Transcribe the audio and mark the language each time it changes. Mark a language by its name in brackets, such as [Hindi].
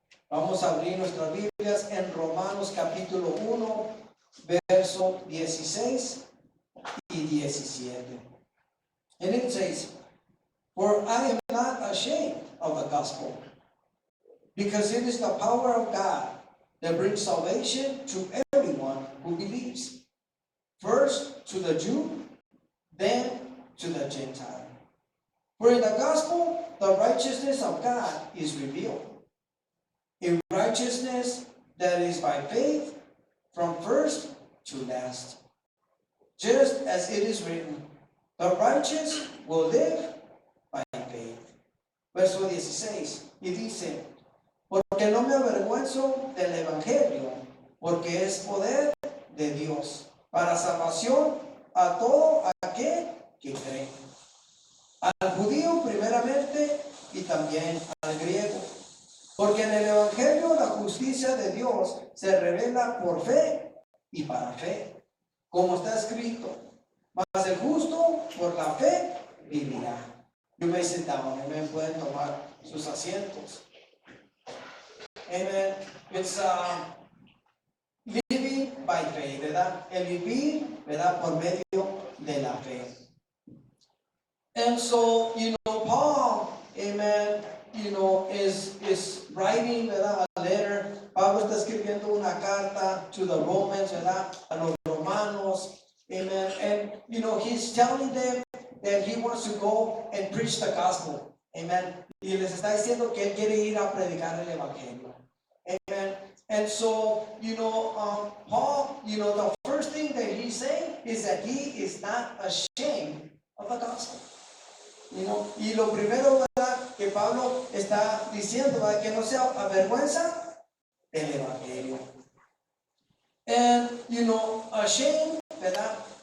[Spanish] Vamos a abrir nuestras Biblias en Romanos capítulo 1, verso 16 y 17. [English] And it says, "For I am not ashamed of the gospel, because it is the power of God that brings salvation to everyone who believes. First to the Jew, then to the Gentile. For in the gospel, the righteousness of God is revealed. A righteousness that is by faith from first to last. Just as it is written, the righteous will live by faith." [Spanish] Verso 16, y dice, "Porque no me avergüenzo del evangelio, porque es poder de Dios para salvación a todo aquel que cree, al judío primeramente y también al griego. Porque en el evangelio la justicia de Dios se revela por fe y para fe, como está escrito, mas el justo por la fe vivirá." [English] You may sit down. [Spanish] Amen. Pueden tomar sus asientos. Amen. [English] It's living by faith, [Spanish] ¿verdad? El vivir, ¿verdad? Por medio de la fe. [English] And so, Paul, amen, is writing, [Spanish] ¿verdad? [English] A letter. [Spanish] Pablo está escribiendo una carta [English] to the Romans, [Spanish] ¿verdad? A los romanos, amen. [English] And, he's telling them that he wants to go and preach the gospel, amen. [Spanish] Y les está diciendo que él quiere ir a predicar el evangelio, amen. [English] And so, Paul, the first thing that he's saying is that he is not ashamed of the gospel. [Spanish] Y lo primero, ¿verdad?, que Pablo está diciendo, ¿verdad?, que no se avergüenza del evangelio. [English] And, ashamed, [Spanish] ¿verdad?